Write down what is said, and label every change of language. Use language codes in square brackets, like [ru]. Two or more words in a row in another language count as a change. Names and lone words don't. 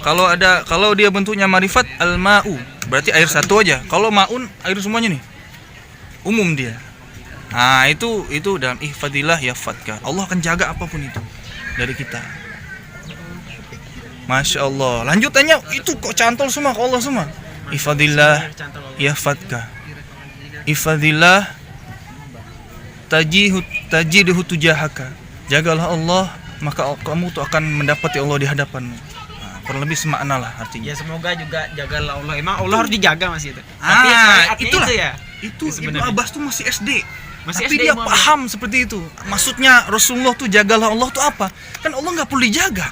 [id] Kalau dia bentuknya marifat al-ma'u, berarti air satu aja. Kalau ma'un air semuanya nih. Umum dia. Nah, itu dalam [ar] احفظ الله يحفظك. [id] Allah akan jaga apapun itu dari kita. [ar] ما شاء الله. [id] Lanjut tanya, itu kok cantol semua ke Allah semua. [ar] احفظ الله يحفظك. احفظ الله تجده تجاهك. [id] Jagalah Allah, maka kamu tuh akan mendapati Allah di hadapanmu. Nah, kurang lebih semakna lah artinya. Ya semoga juga jagalah Allah. Emang Allah harus dijaga Mas itu. Tapi syariatnya itulah. itu ya. Itu Ibnu sebenarnya. Abbas tuh masih SD. Masih Tapi SD dia Imam. paham seperti itu. Maksudnya Rasulullah tuh jagalah Allah tuh apa? Kan Allah nggak perlu dijaga.